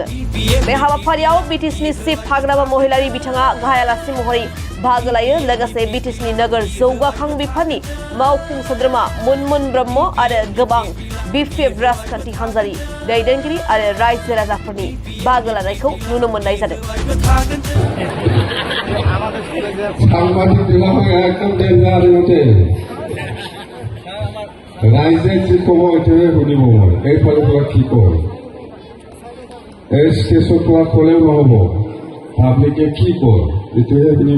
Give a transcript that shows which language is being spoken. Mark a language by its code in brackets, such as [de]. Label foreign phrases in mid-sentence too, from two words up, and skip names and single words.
[brx] बे हाबाफारियाव बिटिसिनि चिफ हाग्रामा महिलारि बिथाङा गाहाय आलासि महरै बाहागो लायो। लोगोसे बिटिसिनि नोगोर जौगाखां बिफाननि मावफुं सोद्रोमा मुनमुन ब्रह्म आरो गोबां बिपिएफ राजखान्थि हानजानि दैदेनगिरि आरो रायजो राजाफोरनि बाहागो लानायखौ नुनो मोननाय जादों। [as] সাংবাদিক বিভাগে একদম ডেঞ্জাৰৰ মতে ৰাইজে যি ক'ব এইটোহে শুনিব। মই এইফালৰ পৰা কি কয় এই ষ্টেজৰ পৰা ক'লেও নহ'ব, পাব্লিকে কি কয় এইটোহে শুনিব।